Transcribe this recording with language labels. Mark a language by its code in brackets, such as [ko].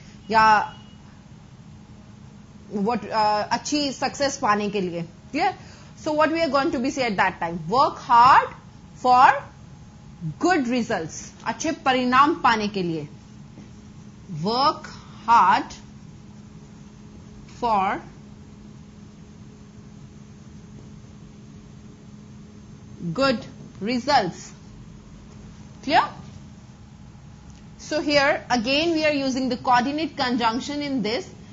[hi] या अच्छी सक्सेस पाने के लिए. [en] Clear? So what we are going to be say at that time? Work hard for good results. [hi] अच्छे परिणाम पाने के लिए. [en] Work hard for good results. Clear? So here again we are using the coordinate conjunction in this.